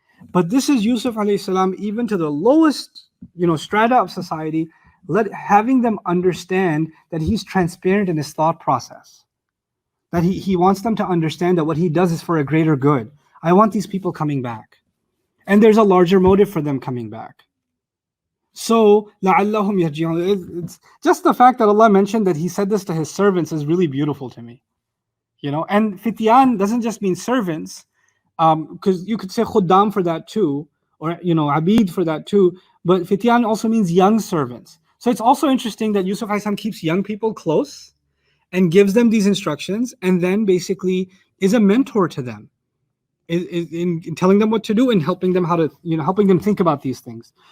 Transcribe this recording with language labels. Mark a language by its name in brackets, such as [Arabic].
[English] But this is Yusuf alayhi salam, even to the lowest, strata of society, having them understand that he's transparent in his thought process. That he wants them to understand that what he does is for a greater good. I want these people coming back. And there's a larger motive for them coming back. So, [Arabic] لَعَلَّهُمْ يَرْجِعُونَ. [English] It's just the fact that Allah mentioned that he said this to his servants is really beautiful to me. And fityan doesn't just mean servants, because you could say khuddam for that too, or abid for that too, but fityan also means young servants. So it's also interesting that Yusuf alayhi salam keeps young people close and gives them these instructions, and then basically is a mentor to them in telling them what to do and helping them helping them think about these things.